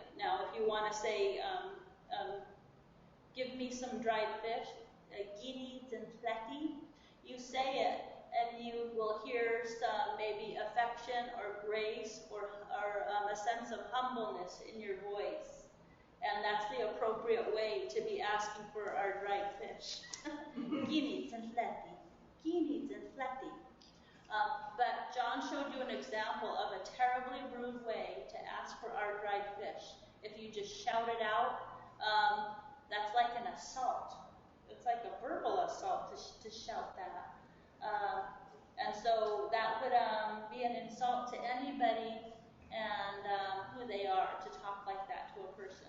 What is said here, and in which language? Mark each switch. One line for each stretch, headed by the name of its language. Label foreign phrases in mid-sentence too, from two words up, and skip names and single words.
English: Now, if you want to say, give me some dried fish,
Tlingit: gini zintleti,
English: you say it, and you will hear some maybe affection or grace or a sense of humbleness in your voice. And that's the appropriate way to be asking for our dried fish.
Tlingit: Gini zintleti. Gini zintleti.
English: But John showed you an example of a terribly rude way to ask for our dried fish. If you just shout it out, that's like an assault. It's like a verbal assault to shout that. And so that would be an insult to anybody and who they are to talk like that to a person.